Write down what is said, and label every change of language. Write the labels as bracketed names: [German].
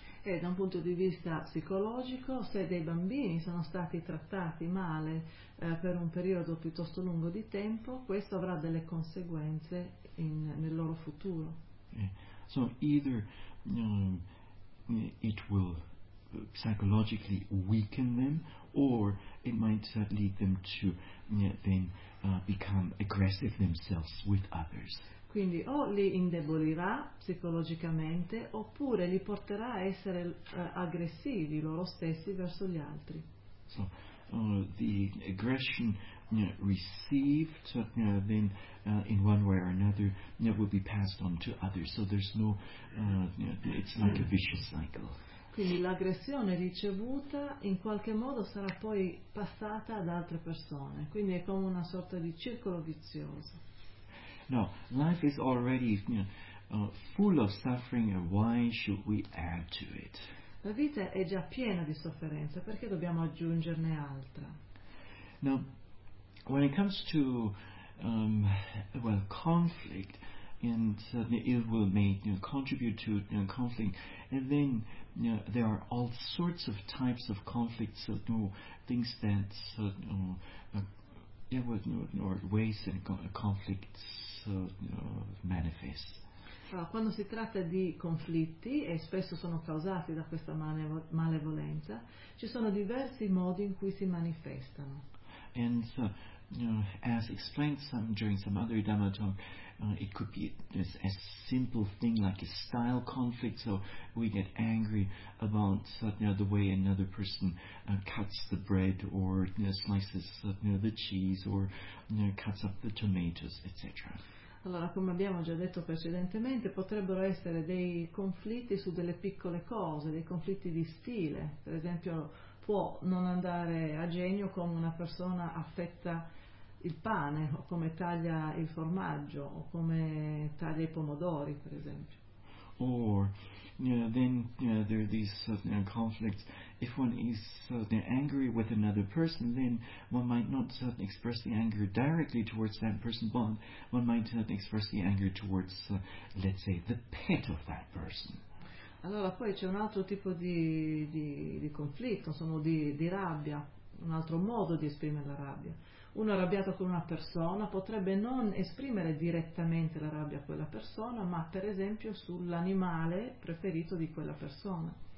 [Italian] E da un punto di vista psicologico, se dei bambini sono stati trattati male per un periodo piuttosto lungo di tempo, questo avrà delle conseguenze nel loro futuro. Okay. [English] So either it will psychologically weaken them, or it might lead them to become aggressive themselves with others. [Italian] Quindi o li indebolirà psicologicamente, oppure li porterà a essere aggressivi loro stessi verso gli altri. [English] So, the aggression received then in one way or another will be passed on to others. So there's no it's like a vicious cycle. [Italian] Quindi l'aggressione ricevuta in qualche modo sarà poi passata ad altre persone. Quindi è come una sorta di circolo vizioso. [English] No, life is already full of suffering, and why should we add to it? [Italian] La vita è già piena di sofferenza, perché dobbiamo aggiungerne altra? [English] Now, when it comes to conflict, and the ill will may contribute to conflict, and then there are all sorts of types of conflicts, things that or ways that conflicts manifest. [Italian] Allora, quando si tratta di conflitti, e spesso sono causati da questa malevolenza, ci sono diversi modi in cui si manifestano. [English] And so, as explained during some other Dhamma talk, it could be a simple thing like a style conflict, so we get angry about the way another person cuts the bread or slices the cheese or cuts up the tomatoes, etc. [Italian] Allora, come abbiamo già detto precedentemente, potrebbero essere dei conflitti su delle piccole cose, dei conflitti di stile. Per esempio, può non andare a genio come una persona affetta il pane, o come taglia il formaggio, o come taglia i pomodori, per esempio. [English] Or, there are these conflicts. If one is angry with another person, then one might not express the anger directly towards that person, but one might express the anger towards, let's say, the pet of that person. [Italian] Allora, poi c'è un altro tipo di conflitto, insomma, di rabbia, un altro modo di esprimere la rabbia. Uno arrabbiato con una persona potrebbe non esprimere direttamente la rabbia a quella persona, ma per esempio sull'animale preferito di quella persona.